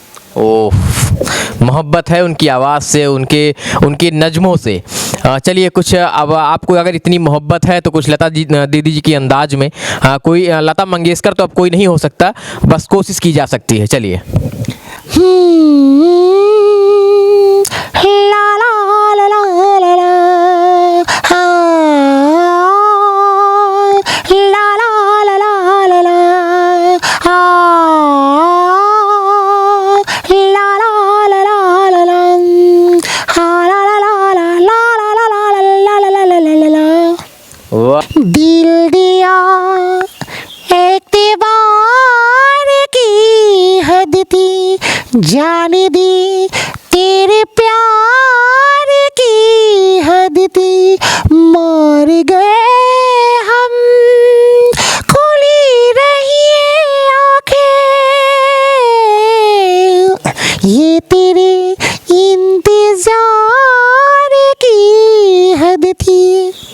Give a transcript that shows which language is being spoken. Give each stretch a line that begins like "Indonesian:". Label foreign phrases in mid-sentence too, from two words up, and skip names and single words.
Hindi: ओह, मोहब्बत है उनकी आवाज़ से, उनके नज़्मों से। चलिए कुछ, अब आपको अगर इतनी मोहब्बत है तो कुछ लता दीदी जी की अंदाज में, कोई लता मंगेशकर तो अब कोई नहीं हो सकता, बस कोशिश की जा सकती है। चलिए। ला ला ला ला ला ला, हाँ, ला ला ला ला ला ला, हाँ, ला ला ला ला ला ला, हाँ, ला ला ला ला ला ला ला ला ला ला ला ला ला। वाह, दिल दिया एतबार की हद थी, जान दी तेरे प्यार की हद थी, मर गए हम, खुली रही आंखें, ये तेरे इंतजार की हद थी।